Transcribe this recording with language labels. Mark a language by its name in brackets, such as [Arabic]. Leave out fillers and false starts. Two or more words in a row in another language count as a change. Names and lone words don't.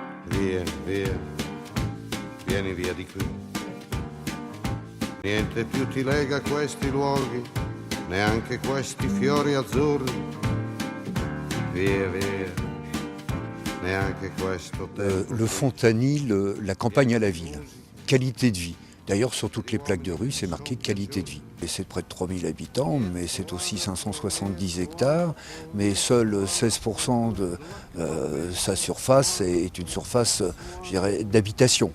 [Italian] Via, via, vieni via di qui. Niente più ti lega a questi luoghi, neanche questi fiori azzurri. Via, via, neanche questo tempo. [French] Le fontanil, la campagne à la ville, qualité de vie. D'ailleurs, sur toutes les plaques de rue, c'est marqué qualité de vie. Et c'est près de 3000 habitants, mais c'est aussi 570 hectares. Mais seuls 16% de sa surface est une surface, je dirais, d'habitation.